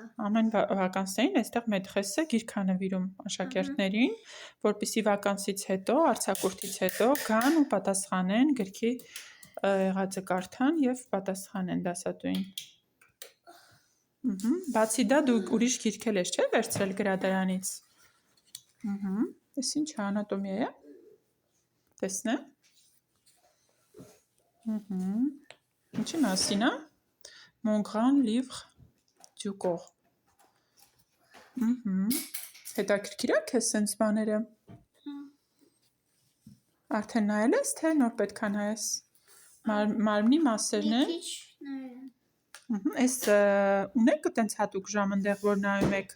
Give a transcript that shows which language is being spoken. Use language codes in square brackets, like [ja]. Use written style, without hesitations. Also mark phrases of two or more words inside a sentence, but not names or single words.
[hy] Ամեն վականսներին այստեղ մեթրեսը գիրք է նվիրում աշակերտներին, որպեսզի վականսից հետո, արձակուրդից հետո գան ու պատասխանեն գրքի եղածը կարդան եւ պատասխանեն դասատուին։ Բացի դա դու ուրիշ գիրք էլ ես, չէ՞, վերցրել գրադարանից։ Էս ինչ է, անատոմիա է։ Տեսնեմ։ Ինչի մասին է։ Mon grand livre du corps։ Հետաքրքիր է քեզ սենց բաները։ Արդեն նայել ես, թե նոր պետք է նայես։ մարմնի մասերն Մի են։ քիչ նայեմ։ Այս ունեք այտենց հատուկ ժամ ընդեղ, որ նայում եք